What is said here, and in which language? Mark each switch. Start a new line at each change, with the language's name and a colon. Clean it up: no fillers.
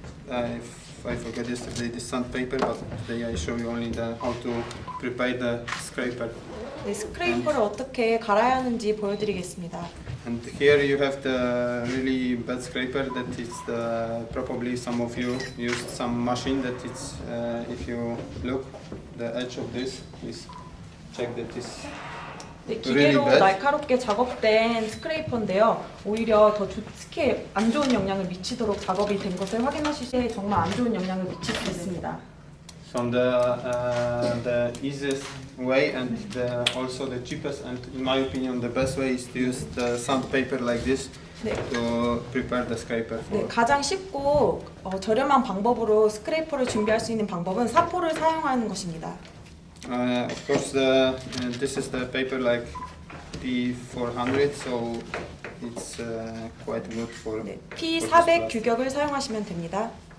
English: I forgot yesterday the sandpaper, but today I show you only how to prepare the scraper.
Korean: 네, 스크레이퍼를 어떻게 갈아야 하는지 보여드리겠습니다.
English: And here you have the really bad scraper that is probably some of you used some machine that it's if you look the edge of this, please check that it's
Korean: 네,
English: really
Korean: 기계로
English: bad.
Korean: 날카롭게 작업된 스크레이퍼인데요. 오히려 더 스키에 안 좋은 영향을 미치도록 작업이 된 것을 확인하실 때 정말 안 좋은 영향을 미칠 수 있습니다.
English: So the easiest way and also the cheapest and in my opinion the best way is to use the sandpaper like this
Korean: 네.
English: to prepare the scraper.
Korean: 네, 가장 쉽고 저렴한 방법으로 스크레이퍼를 준비할 수 있는 방법은 사포를 사용하는 것입니다.
English: Of course, this is the paper like P400, so it's quite good for.
Korean: 네, P400 규격을 사용하시면 됩니다.